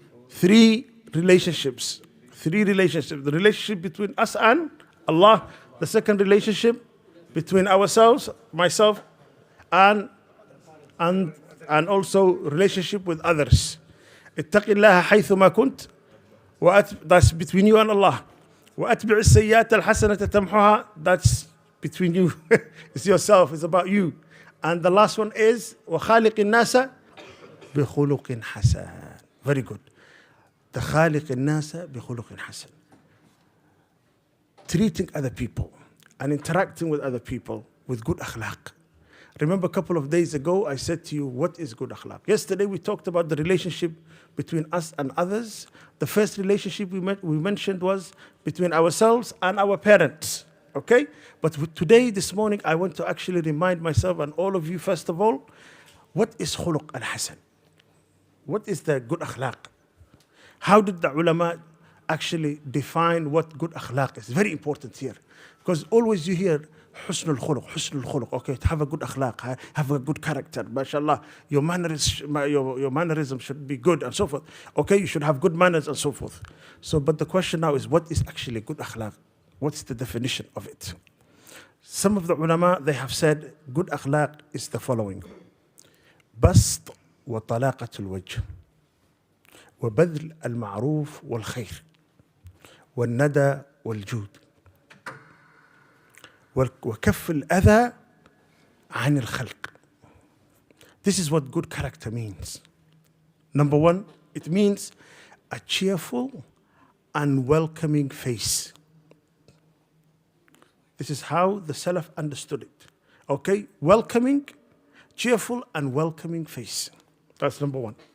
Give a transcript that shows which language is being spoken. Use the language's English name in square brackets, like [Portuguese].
[English] 3 relationships. 3 relationships. The relationship between us and Allah. The second relationship between ourselves, myself, and also relationship with others. [Arabic] اتق الله حيثما كنت. [English] That's between you and Allah. [Arabic] وأتبع السيئات الحسنة تمحها. [English] That's between you. It's yourself. It's about you. And the last one is [Arabic] وخالق الناس بخلق حسن. [English] Very good. [Arabic] The خالق الناس بخلق حسن. [English] Treating other people and interacting with other people with good akhlaq. Remember a couple of days ago I said to you, what is good akhlaq? Yesterday we talked about the relationship between us and others. The first relationship we mentioned was between ourselves and our parents. Okay? But today, this morning, I want to actually remind myself and all of you, first of all, what is khuluq al-hasan? What is the good akhlaq? How did the ulama actually define what good akhlaq is? Very important here. Because always you hear husnul khuluq, okay, to have a good akhlaq, have a good character, mashallah, your mannerism should be good and so forth. Okay, you should have good manners and so forth. So, but the question now is, what is actually good akhlaq? What's the definition of it? Some of the ulama, they have said good akhlaq is the following. [Arabic] بسط وطلاقة الوجه وبذل المعروف والخير والندى والجود وكف الأذى عن الخلق. [English] This is what good character means. Number 1, it means a cheerful and welcoming face. This is how the Salaf understood it. Okay, welcoming, cheerful and welcoming face. That's number 1.